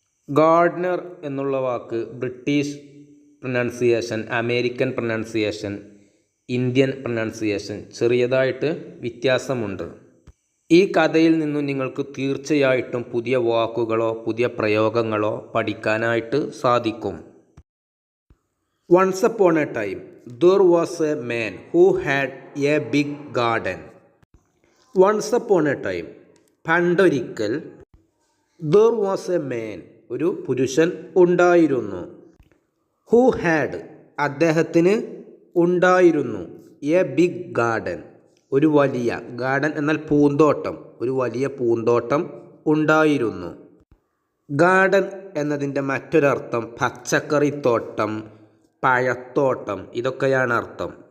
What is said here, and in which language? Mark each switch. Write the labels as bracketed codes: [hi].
[ml] Gardner എന്നുള്ള വാക്ക് British pronunciation, American pronunciation, Indian pronunciation ചെറിയതായിട്ട് വ്യത്യാസമുണ്ട്. ഈ കഥയിൽ നിന്നും നിങ്ങൾക്ക് തീർച്ചയായിട്ടും പുതിയ വാക്കുകളോ പുതിയ പ്രയോഗങ്ങളോ പഠിക്കാനായിട്ട് സാധിക്കും. [en] Once upon a time, there was a man who had a big garden. Once upon a time, [ml] പണ്ടൊരിക്കൽ, [en] there was a man, [ml] ഒരു പുരുഷൻ ഉണ്ടായിരുന്നു. [en] who had, [ml] അദ്ദേഹത്തിന് ഉണ്ടായിരുന്നു. [en] a big garden, [ml] ഒരു വലിയ, ഗാർഡൻ എന്നാൽ പൂന്തോട്ടം, ഒരു വലിയ പൂന്തോട്ടം ഉണ്ടായിരുന്നു. ഗാർഡൻ എന്നതിൻ്റെ മറ്റൊരർത്ഥം പച്ചക്കറിത്തോട്ടം, പഴത്തോട്ടം, ഇതൊക്കെയാണ് അർത്ഥം.